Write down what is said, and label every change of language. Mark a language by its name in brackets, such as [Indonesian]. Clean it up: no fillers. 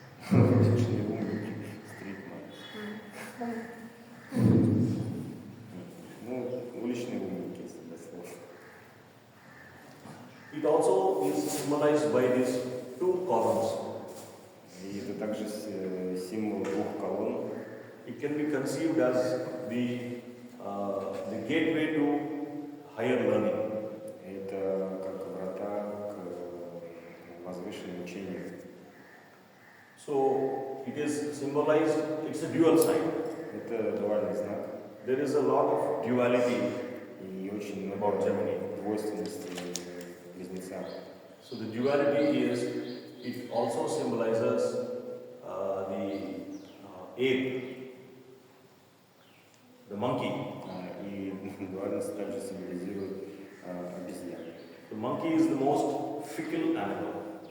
[Russian] Уличные умники, стритмен. Ну, уличные умники, если дословно. [English] It also is symbolized by these two columns. [Russian] И это также символ двух колонн. [English] It can be conceived as the gateway to higher learning. [Russian] Это как врата к возвышенному учению. [English] So it is symbolized, it's a dual sign. [Russian] Это дуальный знак. [English] There is a lot of duality [Russian] И очень много [English] about Gemini. [Russian] двойственности в близнецах. [English] So the duality is, it also symbolizes the ape, the monkey. [Russian] И дуальность также символизирует обезьян. [English] The monkey is the most fickle animal.